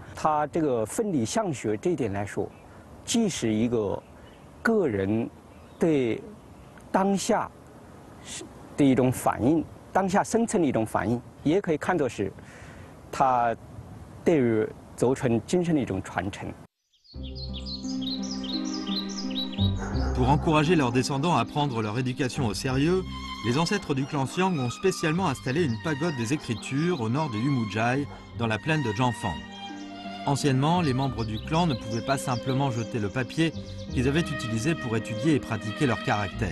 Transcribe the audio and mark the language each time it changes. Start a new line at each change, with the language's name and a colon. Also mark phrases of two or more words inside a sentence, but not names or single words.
Chinese: 他这个奋力向学这一点来说，既是一个个人对当下的一种反应，当下生存的一种反应，也可以看作是他对于族群精神的一种传承。
French: Pour encourager leurs descendants à prendre leur éducation au sérieux, les ancêtres du clan Xiang ont spécialement installé une pagode des écritures au nord de Yumujai, dans la plaine de Jiangfang. Anciennement, les membres du clan ne pouvaient pas simplement jeter le papier qu'ils avaient utilisé pour étudier et pratiquer leur caractère.